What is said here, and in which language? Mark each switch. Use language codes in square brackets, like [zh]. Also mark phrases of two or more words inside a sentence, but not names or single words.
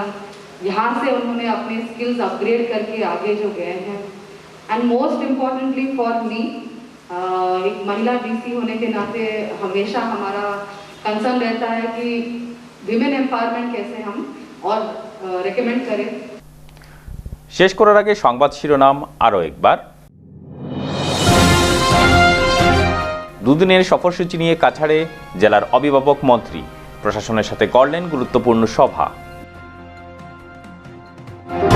[hi] यहाँ से उन्होंने अपने [en] skills upgrade [hi] करके आगे जो गए हैं। [en] and most importantly for me, [hi] एक महिला डीसी होने के नाते हमेशा हमारा कंसर्न रहता है कि [en] women empowerment [hi] कैसे हम और रेकमेंड करें। [bn] শেষ করার আগে সংবাদ শিরোনাম আরও একবার। দুদিনের সফরসূচি নিয়ে কাছাড়ে জেলার অভিভাবক মন্ত্রী প্রশাসনের সাথে করলেন গুরুত্বপূর্ণ সভা।